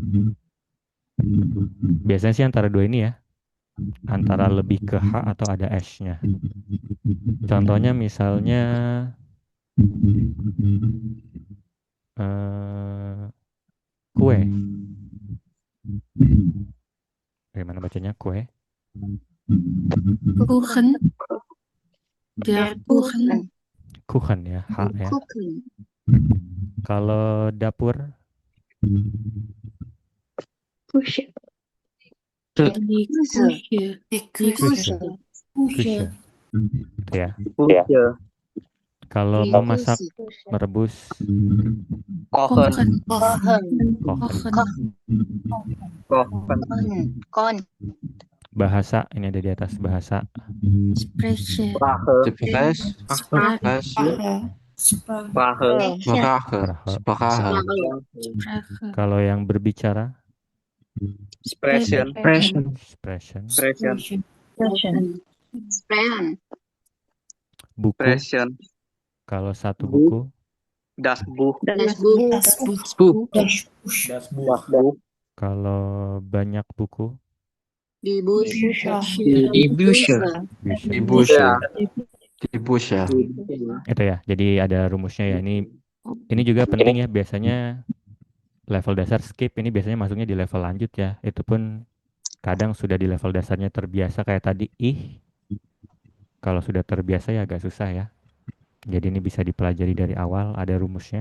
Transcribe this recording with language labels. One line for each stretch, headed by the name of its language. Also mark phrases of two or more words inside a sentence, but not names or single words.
Indonesian: Biasanya sih antara dua ini ya. Antara lebih ke H atau ada S-nya. Contohnya misalnya kue. Bagaimana bacanya kue?
German: Kuchen. Der Kuchen.
Indonesian: Kuchen ya, H ya. Kalau dapur?
German: Kusche. Die Küche. Die Die Küche. Küche. Küche.
Indonesian: Gitu ya.
German: Küche.
Indonesian: Kalau memasak, merebus,
German: Kochen. Kochen. Kochen. kochen. Kochen. Kochen. Kon.
Indonesian: Bahasa, ini ada di atas bahasa.
German: Sprechen. Sprache.
Indonesian: Sebelas.
German: Sprache. Sprache. Sprache. Sprache. Sprache. Sprache.
Indonesian: Kalau yang berbicara,
German: Sprechen.
English: Expression. expression.
German: Sprechen. Sprechen.
Indonesian: Buku,
German: Sprechen.
Indonesian: kalau satu
German: Buch.
Indonesian: buku,
German: Das Buch. Das Buch.
English: Book.
German: Das Buch.
Indonesian: kalau banyak buku,
German: Die Bus. Die Bücher.
Indonesian: bisa.
German: Die Bücher. Ja. Die Bücher.
Indonesian: Itu ya. Jadi ada rumusnya ya. Ini juga penting ya. Biasanya level dasar skip, ini biasanya masuknya di level lanjut ya. Itu pun kadang sudah di level dasarnya terbiasa kayak tadi ih. Kalau sudah terbiasa ya agak susah ya. Jadi ini bisa dipelajari dari awal, ada rumusnya.